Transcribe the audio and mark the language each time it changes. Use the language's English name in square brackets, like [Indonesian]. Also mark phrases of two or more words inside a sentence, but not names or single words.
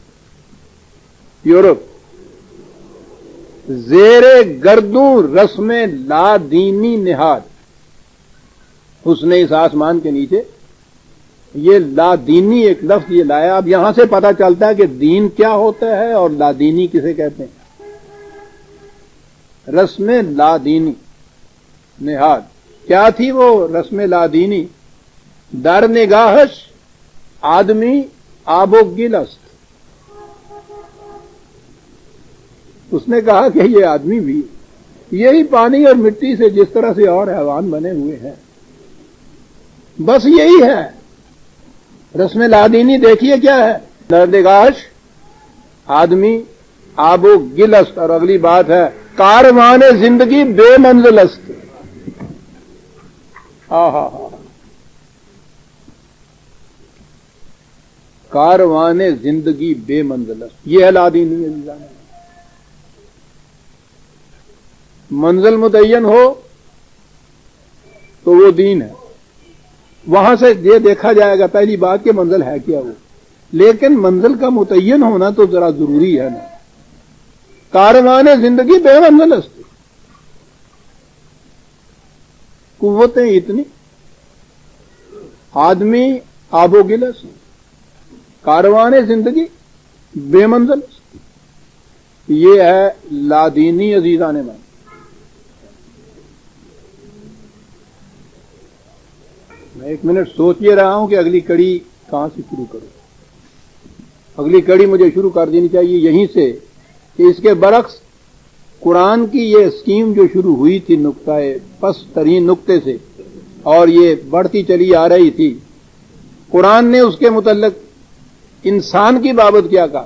[Persian] یورپ زیر گردوں رسم لا دینی نہاد، [Urdu] حسن اس آسمان کے نیچے یہ لا دینی ایک لفظ یہ لایا. اب یہاں سے پتہ چلتا ہے کہ دین کیا ہوتا ہے اور لا دینی کسے کہتے ہیں. [Persian] رسم لا دینی نہاد [Urdu] کیا تھی وہ رسم لا دینی؟ [Persian] در نگاہش آدمی آب و گل است. [Urdu] اس نے کہا کہ یہ آدمی بھی یہی پانی اور مٹی سے جس طرح سے اور حیوان بنے ہوئے ہیں، بس یہی ہے. رسم لادینی دیکھیے کیا ہے، [Persian] نردگاش آدمی آب و گل است. [Urdu] اور اگلی بات ہے [Persian] کاروان زندگی بے منزل است. کاروان زندگی بے منزل است، [Urdu] یہ ہے لادینی. منزل متعین ہو تو وہ دین ہے. وہاں سے یہ دیکھا جائے گا پہلی بات کہ منزل ہے کیا وہ، لیکن منزل کا متعین ہونا تو ذرا ضروری ہے نا. [Persian] کاروان زندگی بے منزل است، قوتیں اتنی، آدمی آب و گل است، کاروان زندگی بے منزل است. [Urdu] یہ ہے لادینی [Persian] عزیزان من. [Urdu] میں ایک منٹ سوچ یہ رہا ہوں کہ اگلی کڑی کہاں سے شروع کروں. اگلی کڑی مجھے شروع کر دینی چاہیے یہیں سے کہ اس کے برعکس قرآن کی یہ اسکیم جو شروع ہوئی تھی نقطہ پست ترین نقطے سے اور یہ بڑھتی چلی آ رہی تھی، قرآن نے اس کے متعلق انسان کی بابت کیا کہا.